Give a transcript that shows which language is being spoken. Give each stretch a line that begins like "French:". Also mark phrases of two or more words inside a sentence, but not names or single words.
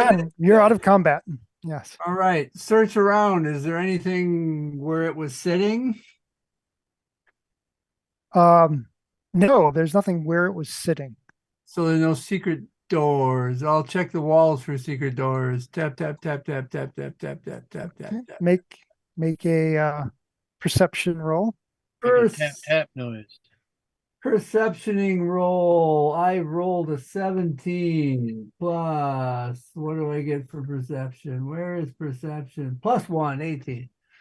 English: done. You're out of combat. Yes. All right. Search around. Is there anything where it was sitting? No, there's nothing where it was sitting. So there's no secret doors. I'll check the walls for secret doors. Tap, tap, tap, tap, tap, tap, tap, tap, tap, tap, Okay. tap. Make a perception roll. Make a tap tap noise. Perceptioning roll. I rolled a 17 plus. What do I get for perception? Where is perception? Plus 1, 18.